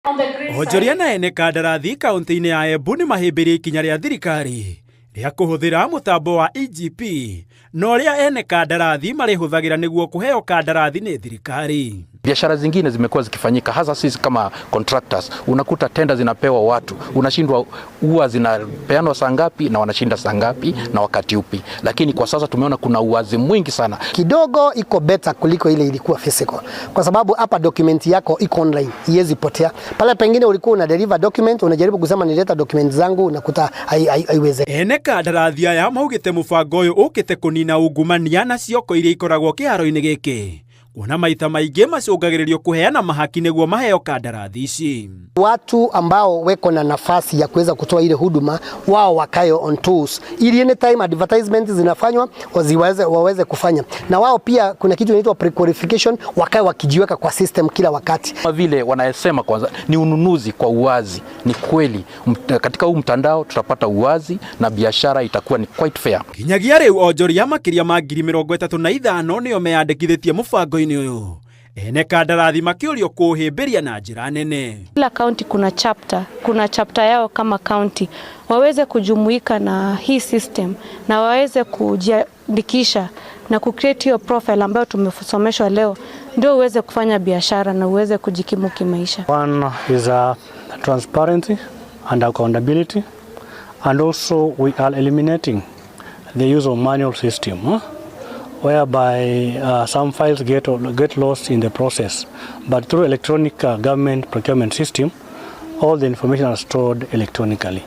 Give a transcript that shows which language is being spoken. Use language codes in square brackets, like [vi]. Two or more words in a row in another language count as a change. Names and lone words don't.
[ki] Onjoria na ene kandarathi kaunti-inĩ ya Embu nĩ mahĩmbĩria ikinya rĩa thirikari rĩa kũhũthĩra mũtambo wa EGP na ũrĩa ene kandarathi marĩhũthagĩra nĩguo kũheo kandarathi nĩ thirikari. [sw] Biashara zingine zimekuwa zikifanyika hasa sisi kama contractors, unakuta tenda zinapewa watu, unashindwa huwa zinapeanwa saa ngapi na wanashinda saa ngapi na wakati upi. Lakini kwa sasa tumeona kuna uwazi mwingi sana. Kidogo iko better kuliko ile ilikuwa physical. Kwa sababu hapa document yako iko online, iwezi potea. Pale pengine ulikuwa una [en] deliver document, [sw] unajaribu kusema nileta document zangu, unakuta haiweze. [ki] Ene kandarathi aya maugite mũbango ũyũ ũkĩte kũnina ungumania na cioko iria ikoragwo kĩharo-inĩ gĩkĩ. Kuona maita maingĩ macũngagĩrĩrio kuheana mahaki nĩguo maheo kandarathi ici. [sw] Watu ambao weko na nafasi ya kuweza kutoa ile huduma wao wakayo [en] on tools, [sw] ili [en] anytime advertisement [sw] zinafanywa waweze kufanya, na wao pia kuna kitu inaitwa pre-qualification, wakae wakijiweka kwa system kila wakati. Kama vile wanasema kwanza ni ununuzi kwa uwazi. Ni kweli katika huu mtandao tutapata uwazi na biashara itakuwa ni [en] quite fair. [ki] Kinyagia rĩu onjoria makĩria ma 35,000 nĩo meyandĩkithĩtie mũbango-inĩ ũyũ. Ene kandarathi makĩũrio kũhĩmbĩria na njĩra nene. [sw] Kila county kuna chapter yao kama county waweze kujumuika na hii system na waweze kujiandikisha na kucreate hiyo profile ambayo tumesomeshwa leo, ndio uweze kufanya biashara na uweze kujikimu kimaisha. [en] One is transparency and accountability, and also we are eliminating the use of manual system, whereby some files get lost in the process, but through electronic government procurement system, all the information are stored electronically.